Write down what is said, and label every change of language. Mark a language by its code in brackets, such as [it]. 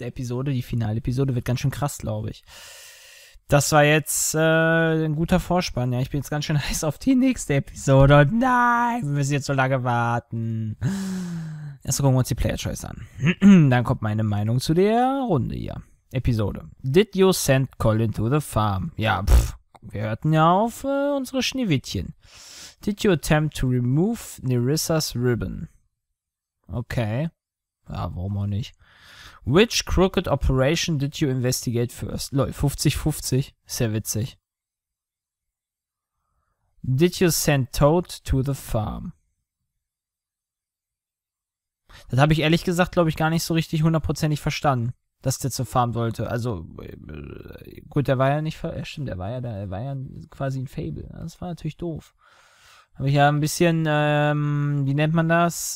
[de] Episode, die Finalepisode wird ganz schön krass, glaube ich. Das war jetzt ein guter Vorspann, ja. Ich bin jetzt ganz schön heiß auf die nächste Episode. Und nein, wir müssen jetzt so lange warten. Erst gucken wir uns die Player Choice an. Dann kommt meine Meinung zu der Runde hier. Episode. [en] Did you send Colin to the farm? [de] Ja, wir hörten ja auf unsere Schneewittchen. [en] Did you attempt to remove Nerissa's ribbon? Okay. [de] Ja, warum auch nicht? [en] Which crooked operation did you investigate first? Lol, 50-50. [de] Sehr witzig. [en] Did you send Toad to the farm? [de] Das habe ich ehrlich gesagt, glaube ich, gar nicht so richtig hundertprozentig verstanden, dass der zur Farm sollte. Also, gut, der war ja nicht, stimmt, der war ja quasi ein Fable. Das war natürlich doof. Habe ich ja ein bisschen, wie nennt man das?